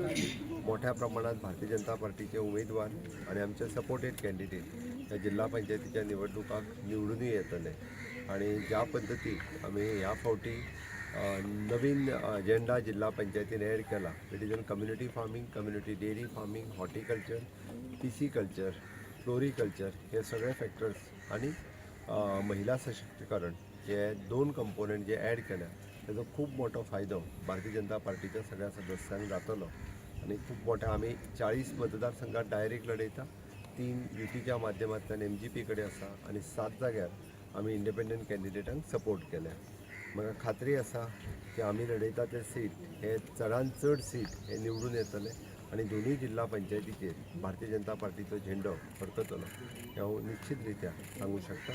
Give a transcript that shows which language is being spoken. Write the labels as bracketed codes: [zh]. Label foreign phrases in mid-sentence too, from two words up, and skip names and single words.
[kok] मोठ्या प्रमाणात भारतीय जनता पार्टीचे उमेदवार आणि आमचे [en] supported candidate [kok] ह्या जिल्हा पंचायतीच्या निवडणुकाक निवडूनय येतले. आणि ज्या पद्दतीन आमी ह्या फावटी नवीन अजेंडा जिल्हा पंचायतीन एड केला, [en] it is on community farming, community dairy farming, horticulture, pisciculture, floriculture [kok] हे सगळे फॅक्टर्स आणि महिला सशक्तीकरण हे 2 कंपोनंट जे ॲड केल्या त्याचा खूप मोठा फायदो भारतीय जनता पार्टीच्या सगळ्या सदस्यांक जातलो. आणि खूप मोठ्या आमी 40 मतदारसंघात डायरेक्ट लढयता, 3 युतीच्या माध्यमांतल्यान MGP कडेन आसा आणि 7 जाग्यार आमी इंडिपेंडंट कॅन्डिडेटांक सपोर्ट केल्या. म्हाका खात्री आसा की आमी लढयता ते सीट हे चडांत चड सीट हे निवडून येतले आणि दोनूय जिल्हा पंचायतीचेर भारतीय जनता पार्टीचो झेंडो फडकतलो हें हांव निश्चित रित्या सांगू शकता.